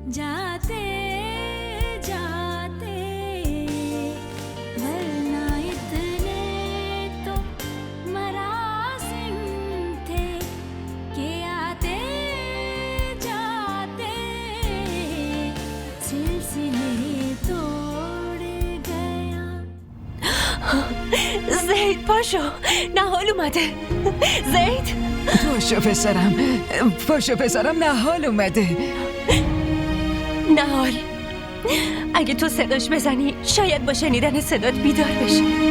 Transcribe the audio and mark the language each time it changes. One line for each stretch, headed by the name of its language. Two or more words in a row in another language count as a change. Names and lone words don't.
Hindi: आते जाते वरना इतने तो मरासिम थे कि आते जाते सिलसिले तोड़ गया.
Persian: زید پاشو، نهال اومده. زید پاشو پسرم نهال اومده. نهال اگه تو صداش بزنی شاید با شنیدن صدات بیدار بشه.